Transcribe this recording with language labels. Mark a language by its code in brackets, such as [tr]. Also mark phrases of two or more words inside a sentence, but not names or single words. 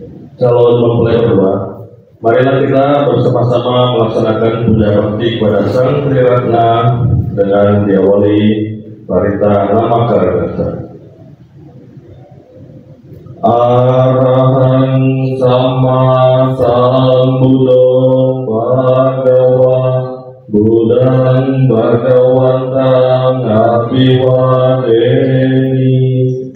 [id] calon mempelai berdua, marilah kita bersama-sama melaksanakan puja bakti kepada Sang Triratna dengan diawali Parita Namakaragasa. [pi] Arahang Sama Sambuddho Bhagava Buddhang Bhagawantang Abhiwadeni.